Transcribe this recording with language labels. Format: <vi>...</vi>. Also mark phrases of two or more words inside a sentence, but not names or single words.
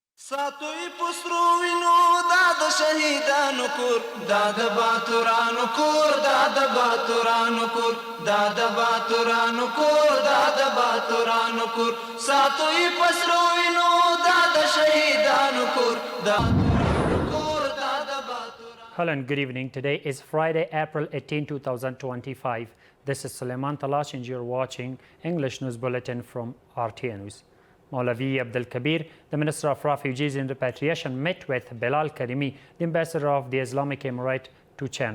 <ps>ساتوی پسرو وینو داد شهیدانو کور داد باتورانو کور داد باتورانو کور داد باتورانو کور داد باتورانو کور ساتوی پسرو وینو داد شهیدانو کور داد کور داد باتورانو.</ps> <en>Hello and good evening. Today is Friday, April 18, 2025. This is Suleiman Talash and you're watching English News Bulletin from RTA News. Maulavi Abdul Kabir, the Minister of Refugees and Repatriation, met with Bilal Karimi, the Ambassador of the Islamic Emirate to China.</en>